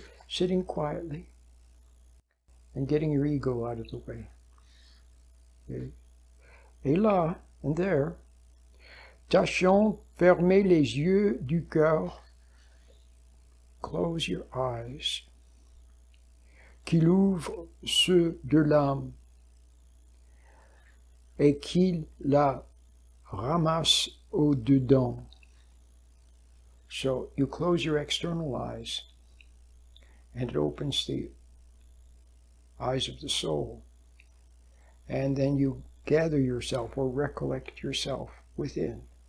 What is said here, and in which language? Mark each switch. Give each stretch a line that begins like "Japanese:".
English: Sitting quietly and getting your ego out of the way. Okay.
French: Et là,
English: and there,
French: tâchons fermer les yeux du cœur.
English: Close your eyes,
French: qu'il ouvre ceux de l'âme et qu'il la ramasse au-dedans.
English: So you close your external eyes and it opens the eyes of the soul. And then you gather yourself or recollect yourself within.